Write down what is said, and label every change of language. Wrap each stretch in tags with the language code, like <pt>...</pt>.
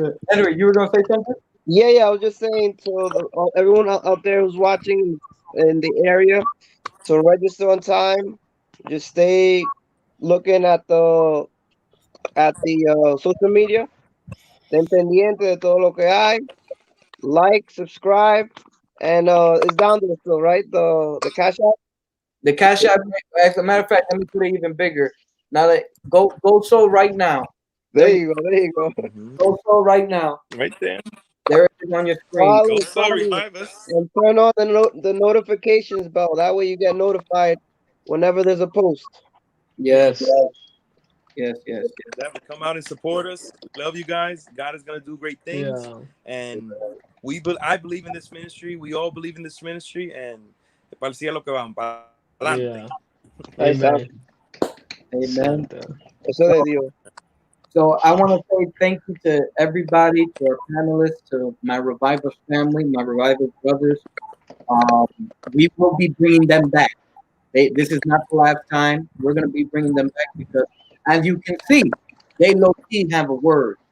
<en>Henry, you were gonna say something? Yeah. I was just saying to everyone out there who's watching in the area to register on time. Just stay looking at the social media.</en> <es>Estén pendiente de todo lo que hay.</es> <en>Like, subscribe, and it's down there still, right? The Cash App. The Cash App. As a matter of fact, let me put it even bigger. Now that go so right now. There you go. Mm-hmm. Go so right now. Right there. There it is on your screen. Follow, So revive us. and turn on the notifications bell. That way you get notified whenever there's a post. Yes. Come out and support us. Love you guys. God is gonna do great things. Yeah. And I believe in this ministry. We all believe in this ministry.</en> <es>And para el cielo que van, para adelante.</es> <en>Yeah. Amen. Amen.</en> <es>Santa. Eso de Dios.</es> <en>So I want to say thank you to everybody, to our panelists, to my Revivers family, my Revivers brothers. We will be bringing them back. This is not the last time. We're going to be bringing them back because, as you can see, they low key have a word.</en>